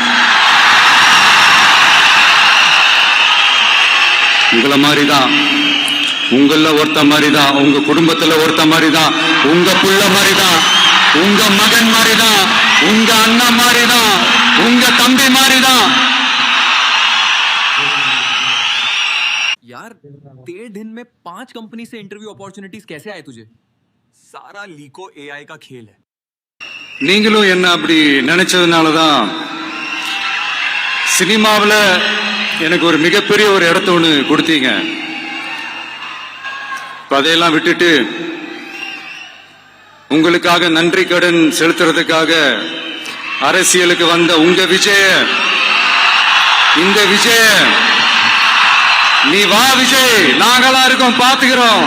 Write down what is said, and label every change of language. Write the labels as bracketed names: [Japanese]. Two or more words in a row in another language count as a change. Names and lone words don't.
[Tamil] உங்களை மாதிரி தான், உங்கள ஒருத்த மாதிரி தான், உங்க குடும்பத்துல ஒருத்த மாதிரி தான், உங்க புள்ள மாதிரி தான், உங்க மகன் மாதிரி தான், உங்க அண்ணா மாதிரி தான், உங்க தம்பி மாதிரி தான். [Hindi] यार 1.5 दिन में 5 कंपनी से [English] interview opportunities [Hindi] कैसे आए तुझे? सारा लीको एआई का खेल है. [Tamil] நீங்களும் என்ன அப்படி நினைச்சதுனாலதான் சினிமாவில் எனக்கு ஒரு மிகப்பெரிய ஒரு இடத்த ஒன்று கொடுத்தீங்க. அதையெல்லாம் விட்டுட்டு உங்களுக்காக நன்றி கடன் செலுத்துறதுக்காக அரசியலுக்கு வந்த உங்க விஜய, இந்த விஜய, நீ வா விஜய், நாங்களா இருக்கோம், பாத்துக்கிறோம்.